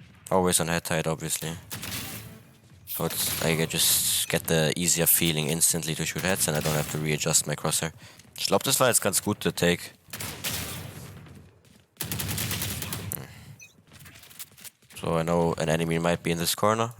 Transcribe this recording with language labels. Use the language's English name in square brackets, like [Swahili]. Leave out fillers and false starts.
[English] Always on head tight, obviously. So it's, I just get the easier feeling instantly to shoot heads and I don't have to readjust my crosshair. [German] Ich glaube, das war jetzt ganz gut, der Take. [English] So I know an enemy might be in this corner.